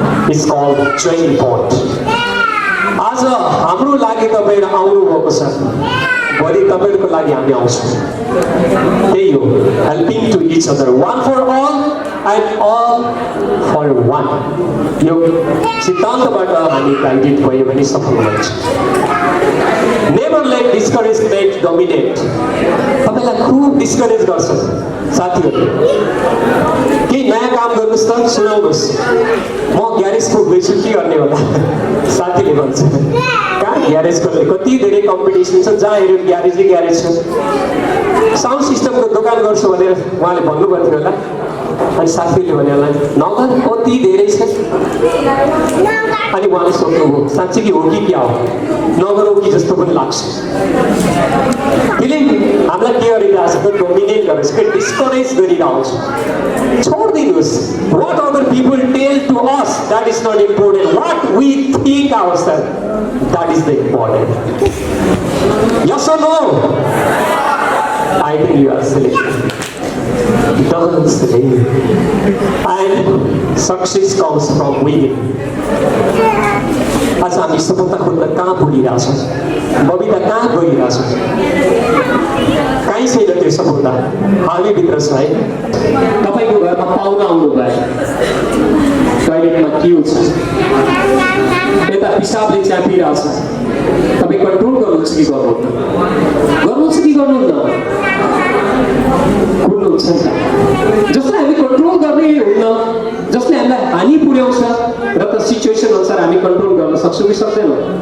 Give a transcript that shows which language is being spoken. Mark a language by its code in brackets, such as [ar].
[en] It's called joining point. [ne] आज हाम्रो लागि तपाईँहरू आउनु भएको छ, भोलि तपाईँहरूको लागि हामी आउँछौँ। त्यही हो, [en] Helping to each other, one for all and all for one. [ne] यो सिद्धान्तबाट हामी गाइडेड भयो भने सफल हुन्छ। [en] Never let discouragement dominate. [ne] तपाईँलाई खुब डिस्करेज गर्छ साथीहरूले, केही नयाँ काम गर्नुहोस् त, सुनाउनुहोस्। म ग्यारेज पुग्दैछु, के गर्ने होला साथीले भन्छ। कहाँ ग्यारेज गर्ने, कति धेरै कम्पिटिसन छ, जहाँ हेऱ्यो ग्यारेजै ग्यारेज छ। साउन्ड सिस्टमको दोकान गर्छु भनेर उहाँले भन्नुभएको थियो होला, अनि साथीले भने होला नगर कति धेरै छ। अनि उहाँले सोध्नुभयो साँच्चै कि हो कि क्या हो, नगरौँ कि जस्तो पनि लाग्छ। त्यसले हामीलाई के गरिरहेको छ, डोमिनेट गरेर डिस्करेज गरिरहेको छ। छोडिदिनुहोस्, [en] What other people tell to us that is not important, what we think ourselves that is the important. Yes or no? I think you are silly. Don't silly. And success comes from within. [ne] आज हामी सफलता खोज्न कहाँ पुगिरहेछौँ, बबिता कहाँ गइरहेछौँ? कहीँ छैन त्यो सफलता, हामीभित्र छ है। तपाईँको घरमा पाहुना आउनुभयो, टोइलेटमा के छ, यता पिसाबले च्यापिरहेछ, तपाईँ कन्ट्रोल गर्नुहुन्छ कि गर्नुहुन्न? गर्नुहुन्छ कि गर्नुहुन्न? कुर्नुहुन्छ नि त। जसलाई हामी कन्ट्रोल गर्ने हुन्न, जसले हामीलाई हानि पुर्याउँछ, र त सिचुएसन अनुसार हामी कन्ट्रोल गर्न सक्छौँ कि सक्दैनौँ?